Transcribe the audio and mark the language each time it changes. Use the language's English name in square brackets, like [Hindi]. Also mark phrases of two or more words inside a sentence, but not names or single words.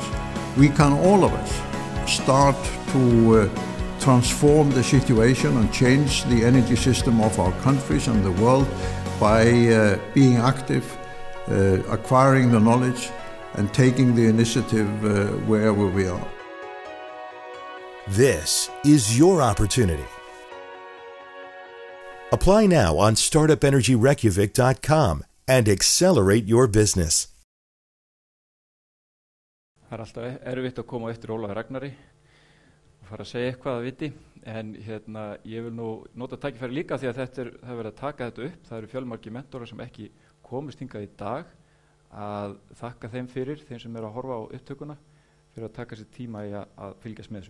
[English] We can, all of us, start to transform the situation and change the energy system of our countries and the world by being active, acquiring the knowledge, and taking the initiative wherever we are. This is your opportunity. Apply now on startupenergyreykjavik.com and accelerate your business. [Icelandic] Það alltaf erfitt að koma eftir Ólafi Ragnari og fara að segja eitthvað að viti, en ég vil nú nota tækifæri líka því að það er verið að taka þetta upp. Það eru fjölmargir mentorar sem ekki komist hingað í dag, að þakka þeim fyrir, þeim sem eru að horfa á upptökuna, fyrir að taka sér tíma í að fylgjast með þessu.